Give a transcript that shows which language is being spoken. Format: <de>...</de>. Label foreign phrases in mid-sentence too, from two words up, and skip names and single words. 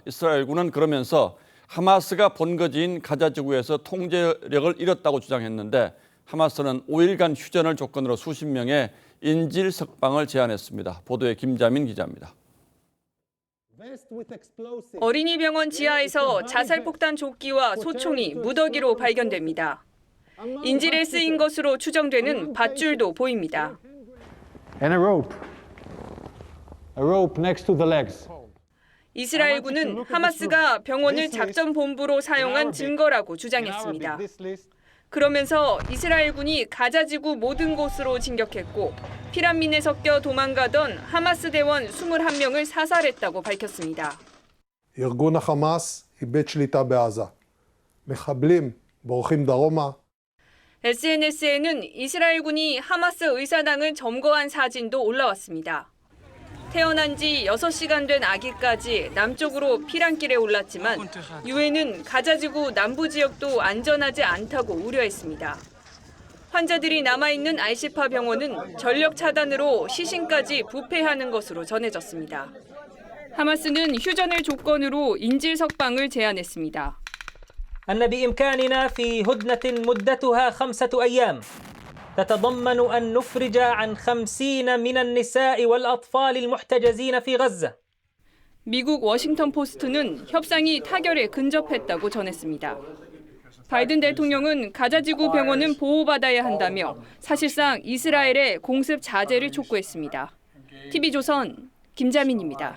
<ko>이스라엘군은 그러면서 하마스가 본거지인 가자지구에서 통제력을 잃었다고 주장했는데 하마스는 5일간 휴전을 조건으로 수십 명의 인질 석방을 제안했습니다. 보도에 김자민 기자입니다. 어린이병원 지하에서 자살폭탄 조끼와 소총이 무더기로 발견됩니다. 인질에 쓰인 것으로 추정되는 밧줄도 보입니다.</ko> <en>And a rope next to the legs.</en> <ko>이스라엘군은 하마스가 병원을 작전 본부로 사용한 증거라고 주장했습니다. 그러면서 이스라엘군이 가자지구 모든 곳으로 진격했고 피난민에 섞여 도망가던 하마스 대원 21명을 사살했다고 밝혔습니다.</ko> <he>ארגון החמאס איבד שליטה בעזה. מחבלים בורחים דרומה.</he> <ko>SNS에는 이스라엘군이 하마스 의사당을 점거한 사진도 올라왔습니다. 태어난 지 6시간 된 아기까지 남쪽으로 피난길에 올랐지만 유엔은 가자지구 남부 지역도 안전하지 않다고 우려했습니다. 환자들이 남아있는 알시파 병원은 전력 차단으로 시신까지 부패하는 것으로 전해졌습니다. 하마스는 휴전을 조건으로 인질 석방을 제안했습니다.</ko> <ar>أن بإمكاننا في هدنة مدتها 5 أيام تتضمن أن نفرج عن 50 من النساء والأطفال المحتجزين في غزة.</ar> <ko>미국 워싱턴 포스트는 협상이 타결에 근접했다고 전했습니다. 바이든 대통령은 가자지구 병원은 보호받아야 한다며 사실상 이스라엘의 공습 자제를 촉구했습니다. TV조선 김자민입니다.</ko>